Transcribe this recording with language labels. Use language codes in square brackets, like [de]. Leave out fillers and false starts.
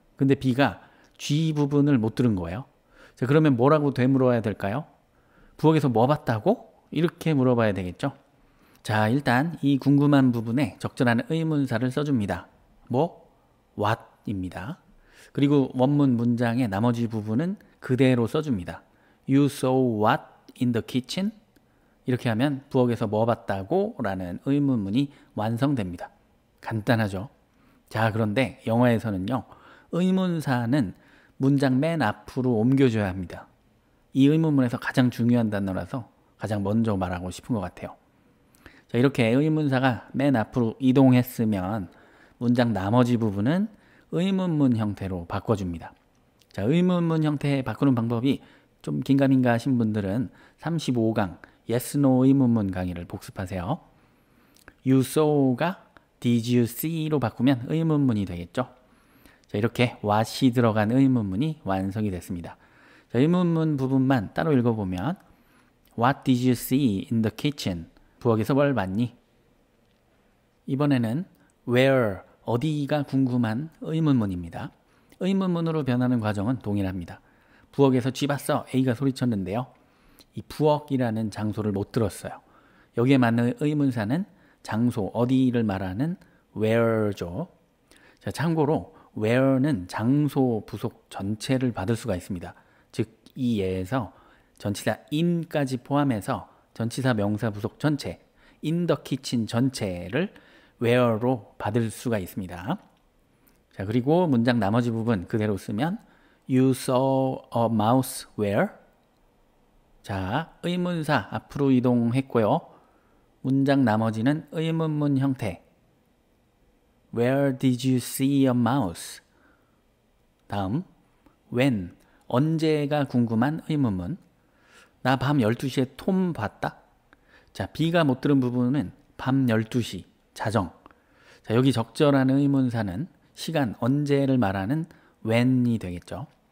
[ko] 근데 B가 쥐 부분을 못 들은 거예요. 자, 그러면 뭐라고 되물어야 될까요? 부엌에서 뭐 봤다고? 이렇게 물어봐야 되겠죠. 자, 일단 이 궁금한 부분에 적절한 의문사를 써줍니다. 뭐? what입니다. 그리고 원문 문장의 나머지 부분은 그대로 써줍니다. [en] You saw what in the kitchen? [ko] 이렇게 하면 부엌에서 뭐 봤다고? 라는 의문문이 완성됩니다. 간단하죠? 자, 그런데 영어에서는요. 의문사는 문장 맨 앞으로 옮겨줘야 합니다. 이 의문문에서 가장 중요한 단어라서 가장 먼저 말하고 싶은 것 같아요. 자, 이렇게 의문사가 맨 앞으로 이동했으면 문장 나머지 부분은 의문문 형태로 바꿔줍니다. 자, 의문문 형태 바꾸는 방법이 좀 긴가민가 하신 분들은 35강 yes, no 의문문 강의를 복습하세요. You saw가 did you see로 바꾸면 의문문이 되겠죠. 자, 이렇게 what이 들어간 의문문이 완성이 됐습니다. 자, 의문문 부분만 따로 읽어보면 [en] What did you see in the kitchen? [ko] 부엌에서 뭘 봤니? 이번에는 where, 어디가 궁금한 의문문입니다. 의문문으로 변하는 과정은 동일합니다. 부엌에서 쥐 봤어. A가 소리쳤는데요. 이 부엌이라는 장소를 못 들었어요. 여기에 맞는 의문사는 장소, 어디를 말하는 where죠. 자, 참고로 where는 장소 부속 전체를 받을 수가 있습니다. 즉, 이 예에서 전치사 in까지 포함해서 전치사 명사 부속 전체, in the kitchen 전체를 where로 받을 수가 있습니다. 자, 그리고 문장 나머지 부분 그대로 쓰면 [en] You saw a mouse where? [ko] 자, 의문사 앞으로 이동했고요. 문장 나머지는 의문문 형태. [en] Where did you see a mouse? [ko] 다음, when, 언제가 궁금한 의문문. 나 밤 12시에 톰 봤다? 자, B가 못 들은 부분은 밤 12시, 자정. 자, 여기 적절한 의문사는 시간, 언제를 말하는 when이 되겠죠.